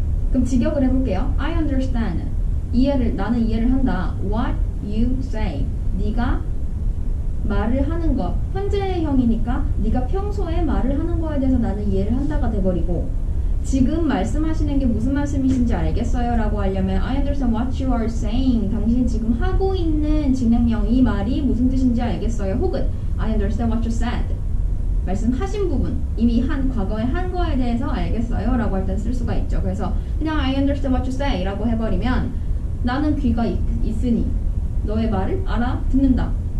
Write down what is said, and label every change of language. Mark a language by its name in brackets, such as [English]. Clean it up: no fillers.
[Korean] 그럼 직역을 해볼게요. [English] I understand. [Korean] 나는 이해를 한다. [English] What you say. [Korean] 네가 말을 하는 것. 현재형이니까 네가 평소에 말을 하는 거에 대해서 나는 이해를 한다가 돼버리고 지금 말씀하시는 게 무슨 말씀이신지 알겠어요? 라고 하려면 [English] I understand what you are saying. [Korean] 당신이 지금 하고 있는 진행형 이 말이 무슨 뜻인지 알겠어요? 혹은 [English] I understand what you said. [Korean] 말씀하신 부분, 이미 과거에 한 거에 대해서 알겠어요? 라고 할 때 쓸 수가 있죠. 그래서 그냥 [English] I understand what you say [Korean] 라고 해버리면 나는 귀가 있으니 너의 말을 알아듣는다.